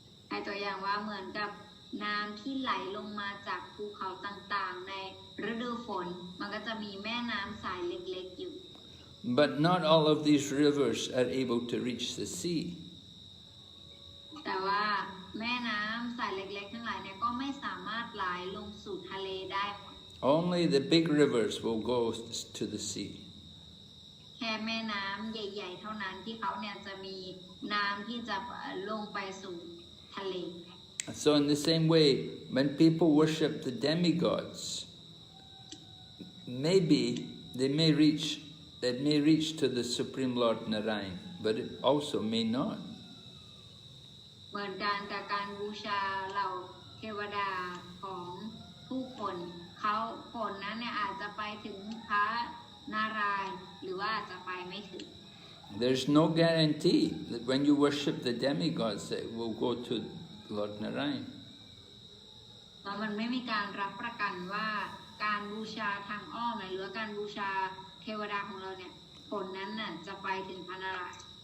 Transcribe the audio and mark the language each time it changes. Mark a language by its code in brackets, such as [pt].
[th] ให้ตัวอย่างว่าเหมือนกับน้ำที่ไหลลงมาจากภูเขาต่างๆในฤดูฝนมันก็จะมีแม่น้ำสายเล็กๆอยู่ [en] But not all of these rivers are able to reach the sea. [th] แต่ว่าแม่น้ำสายเล็กๆทั้งหลายเนี่ยก็ไม่สามารถไหลลงสู่ทะเลได้หมด [en] Only the big rivers will go to the sea. [th] แค่แม่น้ำใหญ่ๆเท่านั้นที่เขาเนี่ยจะมีน้ำที่จะลงไปสู่ทะเล [en] So in the same way, when people worship the demigods, maybe they may reach to the Supreme Lord Narayan, but it also may not. [th] เหมือนกันกับการบูชาเหล่าเทวดาของผู้คนเขาคนนั้นเนี่ยอาจจะไปถึงพระนารายณ์หรือว่าอาจจะไปไม่ถึง [en] There's no guarantee that when you worship the demigods that it will go to Lord Narayan. [th] แล้วมันไม่มีการรับประกันว่าการบูชาทางอ้อมหรือว่าการบูชาเทวดาของเราเนี่ยผลนั้นน่ะจะไปถึงพระนารายณ์